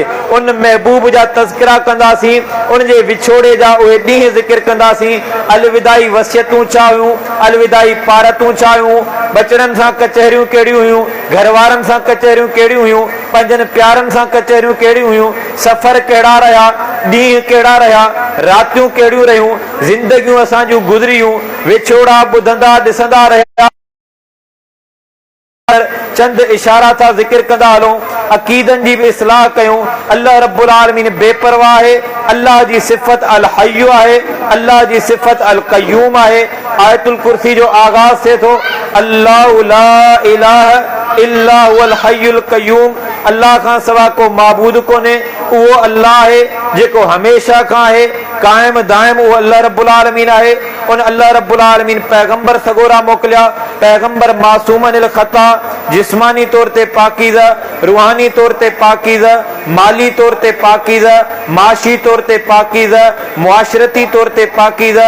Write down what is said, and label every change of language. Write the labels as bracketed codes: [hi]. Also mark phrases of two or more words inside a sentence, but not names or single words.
[sd] उन महबूब जा तज़किरा कंदासीं, उन जे विछोड़े जा उहे ॾींहं ज़िक्र कंदासीं, अलविदाई वसियतूं छा हुयूं, अलविदाई पारतूं छा हुयूं, बचड़नि सां कचहरियूं कहिड़ियूं हुयूं, घर वारनि सां कचहरियूं कहिड़ियूं हुयूं, पंहिंजनि प्यारनि सां कचहरियूं कहिड़ियूं हुयूं, सफ़र कहिड़ा रहिया, ॾींहं कहिड़ा रहिया, रातियूं कहिड़ियूं रहियूं, ज़िंदगियूं असांजूं गुज़रियूं, विछोड़ा ॿुधंदा ॾिसंदा रहिया। चंद इशारा था ज़िक्र कंदा हलूं, अक़ीदनि जी बि इस्लाह कयूं। अल्लाह रब्बुल आलमीन बेपरवाह आहे, अल्लाह जी सिफ़त अल हय्यु आहे, अल्लाह जी सिफ़त अल क़य्यूम आहे। आयतुल कुर्सी जो आगाज़ थिए थो, [ar] الله لا إله إلا هو الحي القيوم, [sd] अल्लाह खां सवा को माबूद कोन्हे, उहो अल्लाह आहे जेको हमेशा खां आहे, कायम दायम उहो अल्लाह रब्बुल आलमीन आहे। उन अल्लाह रब्बुल आलमीन पैगंबर सगोरा मोकिलिया, पैगंबर मासूम [ar] عن الخطأ, [sd] जिस्मानी तौर ते पाकीज़ा, रूहानी तौर ते पाकीज़ा, माली तौर ते पाकीज़ा, माशी तौर ते पाकीज़ा, मुआशरती तौर ते पाकीज़ा।